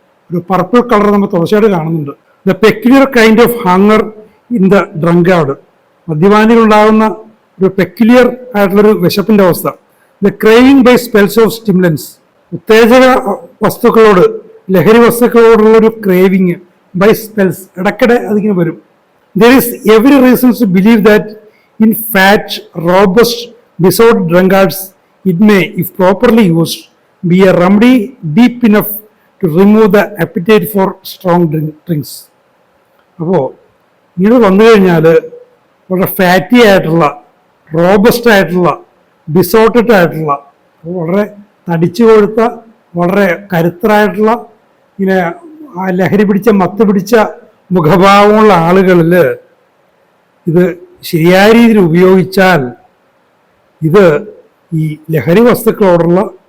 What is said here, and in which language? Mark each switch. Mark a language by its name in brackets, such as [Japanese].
[Malayalam] ഒരു purple colour നമ്മൾ തുടർച്ചയായിട്ട് കാണുന്നുണ്ട്. [English] the peculiar kind of hunger in the drunkard, [Malayalam] മദ്യപാനികളുണ്ടാകുന്ന ഒരു പെക്യുലിയർ ആയിട്ടുള്ളൊരു വിശപ്പിൻ്റെ അവസ്ഥ. [English] the craving by spells of stimulants, [Malayalam] ഉത്തേജക വസ്തുക്കളോട്, ലഹരി വസ്തുക്കളോടുള്ളൊരു [English] craving by spells, [Malayalam] ഇടയ്ക്കിടെ അതിങ്ങനെ വരും. [English] There is every reason to believe that in fat, robust, disordered drunkards, it may, if properly used, be a remedy deep enough to remove the appetite for strong drinks. [Malayalam] അപ്പോൾ ഇങ്ങനെ വന്നു കഴിഞ്ഞാൽ വളരെ fatty ആയിട്ടുള്ള, robust ആയിട്ടുള്ള, ഡിസോർട്ടഡ് ആയിട്ടുള്ള, വളരെ തടിച്ചു കൊഴുത്ത, വളരെ കരുത്തരായിട്ടുള്ള, ഇങ്ങനെ ലഹരി പിടിച്ച മത്ത് പിടിച്ച മുഖഭാവമുള്ള ആളുകളിൽ ഇത് ശരിയായ രീതിയിൽ ഉപയോഗിച്ചാൽ ഇത് ഈ ലഹരി വസ്തുക്കളോടുള്ള,